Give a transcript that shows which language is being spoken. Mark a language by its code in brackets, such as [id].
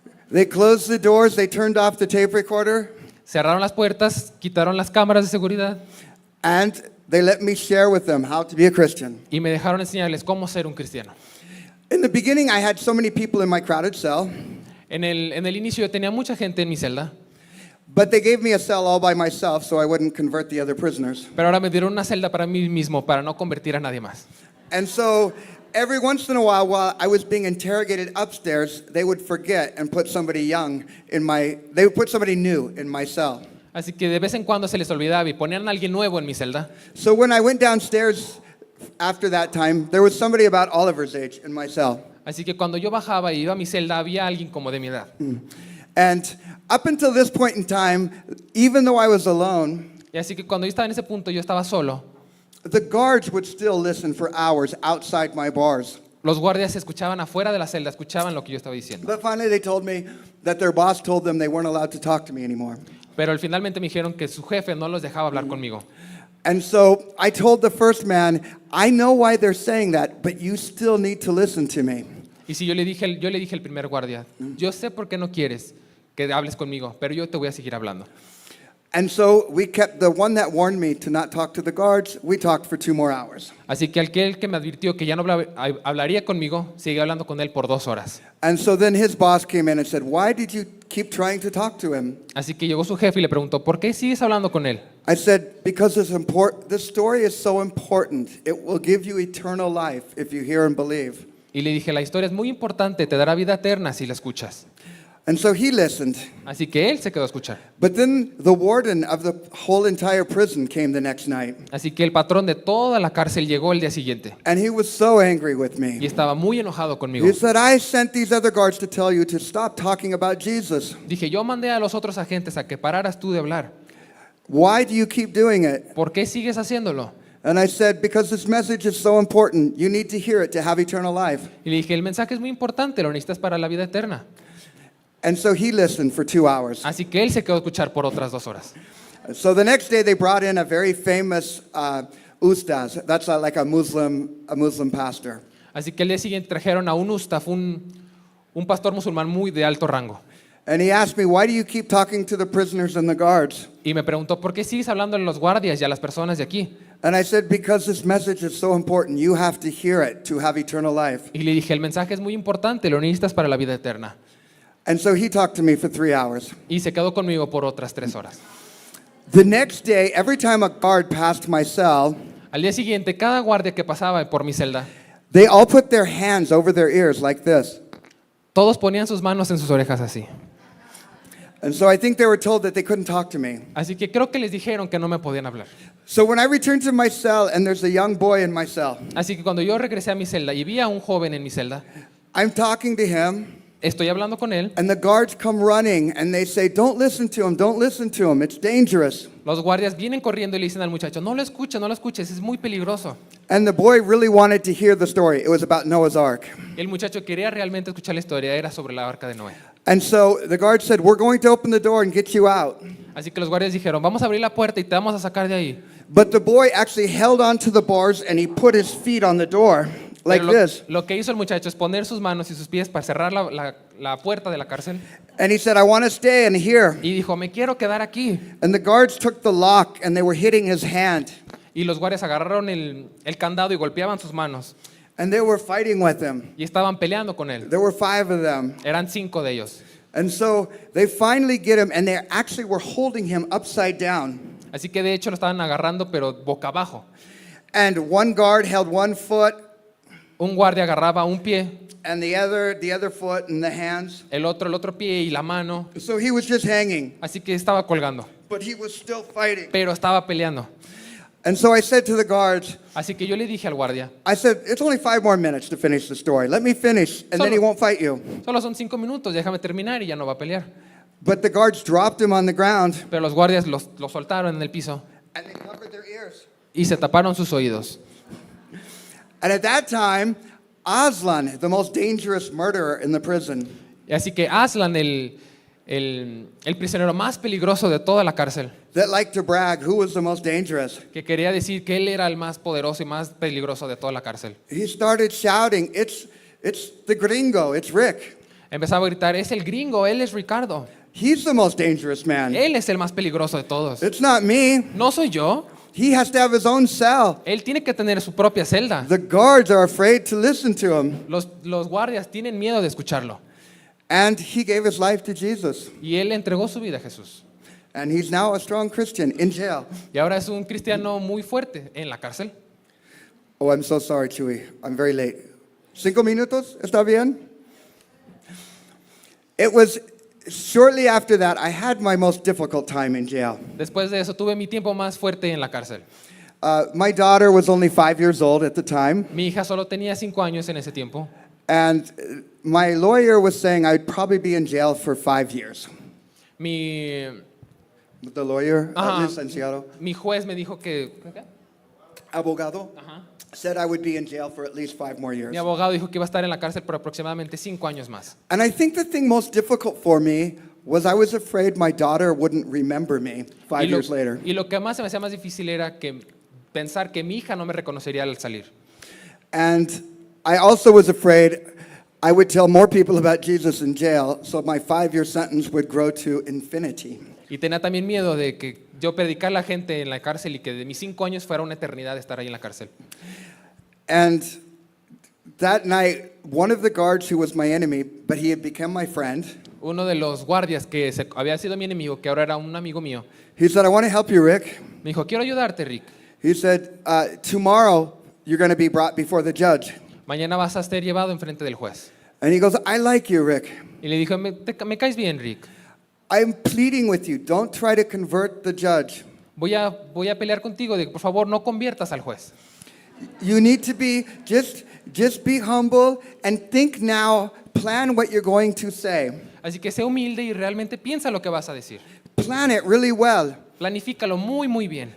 [en] They closed the doors, they turned off the tape recorder, [es] Cerraron las puertas, quitaron las cámaras de seguridad [en] and they let me share with them how to be a Christian. [es] y me dejaron enseñarles cómo ser un cristiano. [en] In the beginning, I had so many people in my crowded cell, [es] En el inicio yo tenía mucha gente en mi celda, [en] but they gave me a cell all by myself so I wouldn't convert the other prisoners. [es] pero ahora me dieron una celda para mí mismo para no convertir a nadie más. [en] And so every once in a while I was being interrogated upstairs, they would forget and put somebody they would put somebody new in my cell. [es] Así que de vez en cuando se les olvidaba y ponían a alguien nuevo en mi celda. [en] So when I went downstairs after that time, there was somebody about Oliver's age in my cell. [es] Así que cuando yo bajaba y iba a mi celda, había alguien como de mi edad. [en] And up until this point in time, even though I was alone, [es] Y así que cuando yo estaba en ese punto, yo estaba solo. [en] the guards would still listen for hours outside my bars. [es] Los guardias escuchaban afuera de la celda, escuchaban lo que yo estaba diciendo. [en] But finally, they told me that their boss told them they weren't allowed to talk to me anymore. [es] Pero finalmente me dijeron que su jefe no los dejaba hablar conmigo. [en] And so I told the first man, I know why they're saying that, but you still need to listen to me. [es] Y si yo le dije al primer guardia, yo sé por qué no quieres que hables conmigo, pero yo te voy a seguir hablando. [en] And so we kept the one that warned me to not talk to the guards, we talked for 2 more hours. [es] Así que aquel que me advirtió que ya no hablaría conmigo, seguí hablando con él por 2 horas. [en] And so then his boss came in and said, why did you keep trying to talk to him? [es] Así que llegó su jefe y le preguntó, ¿por qué sigues hablando con él? [en] I said, because this story is so important. It will give you eternal life if you hear and believe. [es] Y le dije, la historia es muy importante, te dará vida eterna si la escuchas. [en] And so he listened. [es] Así que él se quedó a escuchar. [en] But then the warden of the whole entire prison came the next night. [es] Así que el patrón de toda la cárcel llegó el día siguiente [en] And he was so angry with [es] y [en] me. [es] estaba muy enojado conmigo. [en] He said, I sent these other guards to tell you to stop talking about Jesus. [es] Dije, yo mandé a los otros agentes a que pararas tú de hablar. [en] Why do you keep doing it? [es] ¿Por qué sigues haciéndolo? [en] And I said, because this message is so important. You need to hear it to have eternal life. [es] Y le dije, el mensaje es muy importante, lo necesitas para la vida eterna. [en] And so he listened for 2 hours. [es] Así que él se quedó a escuchar por otras 2 horas. [en] So the next day they brought in a very famous ustaz. That's like a Muslim pastor. [es] Así que el día siguiente trajeron a un ustaf, un pastor musulmán muy de alto rango. [en] And he asked me, why do you keep talking to the prisoners and the guards? [es] Y me preguntó, ¿por qué sigues hablando a los guardias y a las personas de aquí? [en] And I said, because this message is so important, you have to hear it to have eternal life. [es] Y le dije, el mensaje es muy importante, lo necesitas para la vida eterna. [en] And so he talked to me for 3 hours. [es] Y se quedó conmigo por otras 3 horas. [en] The next day, every time a guard passed my cell, [es] Al día siguiente, cada guardia que pasaba por mi celda, [en] they all put their hands over their ears like this. [es] todos ponían sus manos en sus orejas así. [en] And so I think they were told that they couldn't talk to me. [es] Así que creo que les dijeron que no me podían hablar. [en] So when I returned to my cell and there's a young boy in my cell, [es] Así que cuando yo regresé a mi celda y vi a un joven en mi celda, [en] I'm talking to him, [es] estoy hablando con él, [en] and the guards come running and they say, don't listen to him, it's dangerous. [es] los guardias vienen corriendo y le dicen al muchacho, no lo escuches, es muy peligroso. [en] And the boy really wanted to hear the story. It was about Noah's Ark. [es] El muchacho quería realmente escuchar la historia, era sobre la arca de Noé. [en] And so the guard said, we're going to open the door and get you out. [es] Así que los guardias dijeron, vamos a abrir la puerta y te vamos a sacar de ahí. [en] But the boy actually held onto the bars and he put his feet on the door like [es] Pero [en] this. [es] lo que hizo el muchacho es poner sus manos y sus pies para cerrar la puerta de la cárcel [en] And he said, I want to stay in here. [es] y dijo, me quiero quedar aquí. [en] And the guards took the lock and they were hitting his hand. [es] Y los guardias agarraron el candado y golpeaban sus manos [en] And they were fighting with him. [es] y estaban peleando con él. [en] There were 5 of them. [es] Eran 5 de ellos. [en] And so they finally get him and they actually were holding him upside down. [es] Así que de hecho lo estaban agarrando pero boca abajo. [en] And one guard held one foot [es] Un guardia agarraba un pie, [en] and the other foot and the hands. [es] el otro pie y la mano. [en] So he was just hanging, [es] Así que estaba colgando, [en] but he was still fighting. [es] pero estaba peleando. [en] And so I said to the guards, [es] Así que yo le dije al guardia, [en] I said, it's only 5 more minutes to finish the story. Let me finish and then he won't fight you. [es] solo son 5 minutos, déjame terminar y ya no va a pelear. [en] But the guards dropped him on the ground [es] Pero los guardias lo soltaron en el piso [en] and they covered their ears. [es] y se taparon sus oídos. [en] And at that time, Aslan, the most dangerous murderer in the prison, [es] Y así que Aslan, el prisionero más peligroso de toda la cárcel, [en] that liked to brag who was the most dangerous, [es] que quería decir que él era el más poderoso y más peligroso de toda la cárcel, [en] he started shouting, it's the gringo, it's Rick. [es] empezaba a gritar, es el gringo, él es Ricardo, [en] He's the most dangerous man. [es] él es el más peligroso de todos. [en] It's not me. [es] No soy yo, [en] He has to have his own cell. [es] él tiene que tener su propia celda. [en] The guards are afraid to listen to him. [es] Los guardias tienen miedo de escucharlo. [en] And he gave his life to Jesus. [es] Y él entregó su vida a Jesús. [en] And he's now a strong Christian in jail. [es] Y ahora es un cristiano muy fuerte en la cárcel. [en] Oh, I'm so sorry, Chewy. I'm very late. [es] 5 minutos? ¿Está bien? [en] It was shortly after that, I had my most difficult time in jail. [es] Después de eso tuve mi tiempo más fuerte en la cárcel. [en] My daughter was only 5 years old at the time, [es] Mi hija solo tenía 5 años en ese tiempo. [en] and my lawyer was saying I'd probably be in jail for 5 years. [es] Mi, [en] The lawyer, Ajá. [es] licenciado, mi juez me dijo que... abogado, Ajá. [en] said I would be in jail for at least 5 more years. [es] Mi abogado dijo que iba a estar en la cárcel por aproximadamente 5 años más. [en] And I think the thing most difficult for me was I was afraid my daughter wouldn't remember me 5 [es] Y lo, [en] years later. [es] y lo que más se me hacía más difícil era que pensar que mi hija no me reconocería al salir. [en] And I also was afraid I would tell more people about Jesus in jail, so my 5-year sentence would grow to infinity. [es] Y tenía también miedo de que yo predicar a la gente en la cárcel y que de mis 5 años fuera una eternidad estar ahí en la cárcel. [en] And that night, one of the guards who was my enemy, but he had become my friend, [es] Uno de los guardias que había sido mi enemigo, que ahora era un amigo mío, [en] he said, I want to help you, Rick. [es] me dijo, quiero ayudarte, Rick. [en] He said, tomorrow you're going to be brought before the judge. [es] Mañana vas a ser llevado enfrente del juez. [en] And he goes, I like you, Rick. [es] Y le dijo, me caes bien, Rick. [en] I'm pleading with you. Don't try to convert the judge. [es] Voy a pelear contigo, de que por favor no conviertas al juez. [en] You need to be, just be humble and think now, plan what you're going to say. [es] Así que sé humilde y realmente piensa lo que vas a decir. [en] Plan it really well [es] Planifícalo muy, muy bien